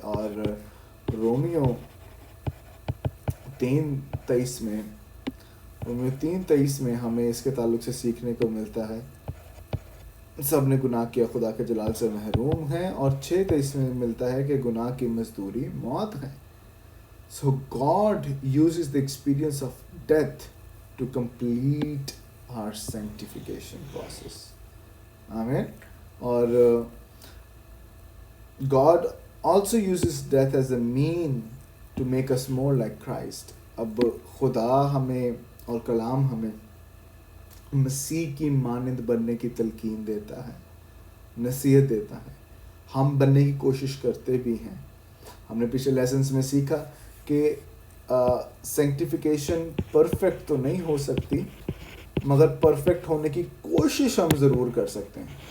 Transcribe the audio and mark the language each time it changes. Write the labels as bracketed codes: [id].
[ur] اور رومیو 3:23 میں ہمیں اس کے تعلق سے سیکھنے کو ملتا ہے، سب نے گناہ کیا، خدا کے جلال سے محروم ہیں. اور 6:23 میں ملتا ہے کہ گناہ کی مزدوری موت ہے. [en] So God uses the experience of death to complete our sanctification process. Amen. اور God also uses death as a mean to make us more like Christ. [ur] اب خدا ہمیں اور کلام ہمیں مسیح کی مانند بننے کی تلقین دیتا ہے، نصیحت دیتا ہے. ہم بننے کی کوشش کرتے بھی ہیں. ہم نے پچھلے لیسنس میں سیکھا کہ سینکٹیفیکیشن پرفیکٹ تو نہیں ہو سکتی، مگر پرفیکٹ ہونے کی کوشش ہم ضرور کر سکتے ہیں.